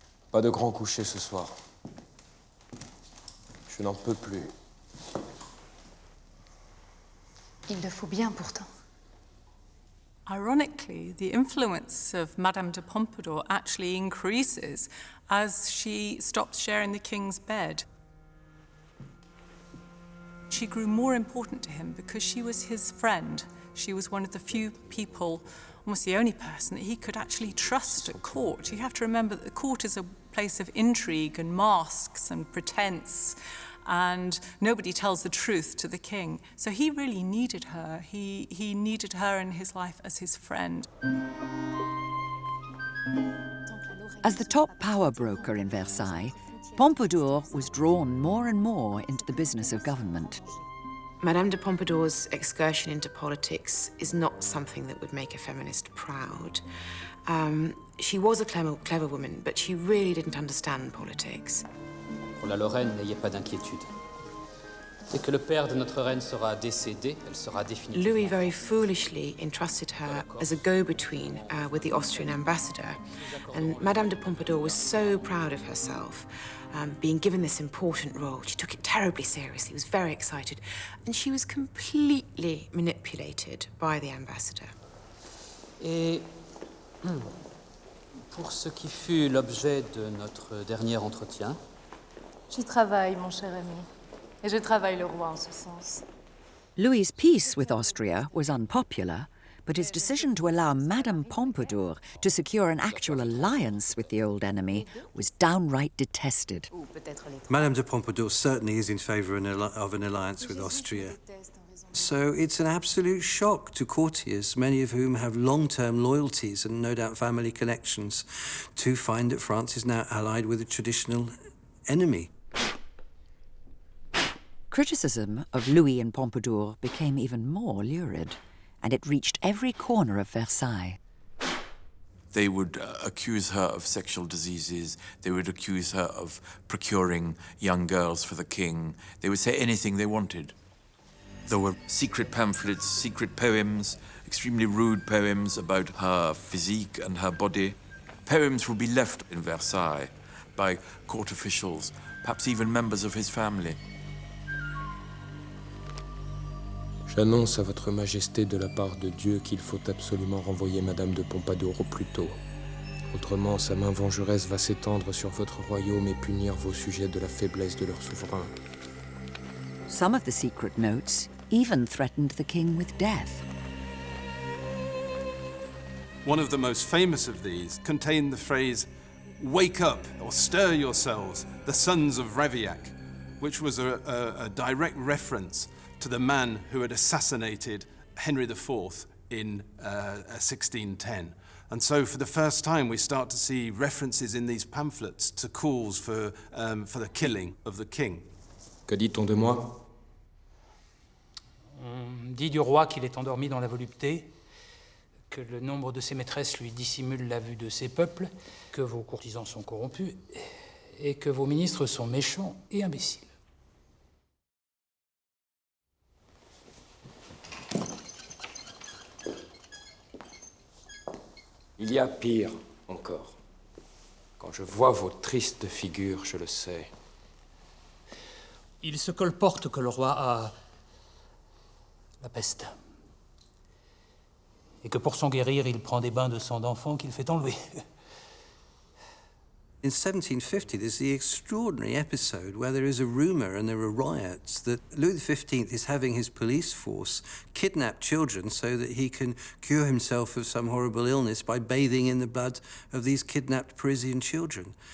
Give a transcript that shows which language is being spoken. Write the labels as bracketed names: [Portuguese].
[French] Pas de grand coucher ce soir. Je n'en peux plus. Il le faut bien pourtant. [English] Ironically, the influence of Madame de Pompadour actually increases as she stops sharing the king's bed. She grew more important to him because she was his friend. She was one of the few people, almost the only person, that he could actually trust at court. You have to remember that the court is a place of intrigue and masks and pretense, and nobody tells the truth to the king. So he really needed her. He needed her in his life as his friend. As the top power broker in Versailles, Pompadour was drawn more and more into the business of government. Madame de Pompadour's excursion into politics is not something that would make a feminist proud. She was a clever woman, but she really didn't understand politics. [French] Pour la Lorraine, n'ayez pas d'inquiétude. Dès que le père de notre reine sera décédé, elle sera définitivement... [English] Louis very foolishly entrusted her as a go-between with the Austrian ambassador. And Madame de Pompadour was so proud of herself, being given this important role. She took it terribly seriously, was very excited, and she was completely manipulated by the ambassador. [French] Et pour ce qui fut l'objet de notre dernier entretien... J'y travaille, mon cher ami. Et je travaille le roi en ce sens. [English] Louis's peace with Austria was unpopular, but his decision to allow Madame Pompadour to secure an actual alliance with the old enemy was downright detested. Madame de Pompadour certainly is in favour of an alliance with Austria. So it's an absolute shock to courtiers, many of whom have long-term loyalties and no doubt family connections, to find that France is now allied with a traditional enemy. Criticism of Louis and Pompadour became even more lurid, and it reached every corner of Versailles. They would accuse her of sexual diseases. They would accuse her of procuring young girls for the king. They would say anything they wanted. There were secret pamphlets, secret poems, extremely rude poems about her physique and her body. Poems would be left in Versailles by court officials, perhaps even members of his family. [French] J'annonce à votre majesté de la part de Dieu qu'il faut absolument renvoyer Madame de Pompadour au plus tôt. Autrement, sa main vengeresse va s'étendre sur votre royaume et punir vos sujets de la faiblesse de leur souverain. [English] Some of the secret notes even threatened the king with death. One of the most famous of these contained the phrase, "Wake up, or stir yourselves, the sons of Ravaillac," which was a direct reference to the man who had assassinated Henry IV in 1610. And so for the first time, we start to see references in these pamphlets to calls for the killing of the king. [French] Que dit-on de moi? On dit du roi qu'il est endormi dans la volupté, que le nombre de ses maîtresses lui dissimule la vue de ses peuples, que vos courtisans sont corrompus et que vos ministres sont méchants et imbéciles. Il y a pire encore. Quand je vois vos tristes figures, je le sais. Il se colporte que le roi a la peste. Et que pour s'en guérir, il prend des bains de sang d'enfant qu'il fait enlever. [English] In 1750, there's the extraordinary episode where there is a rumour and there are riots that Louis XV is having his police force kidnap children so that he can cure himself of some horrible illness by bathing in the blood of these kidnapped Parisian children.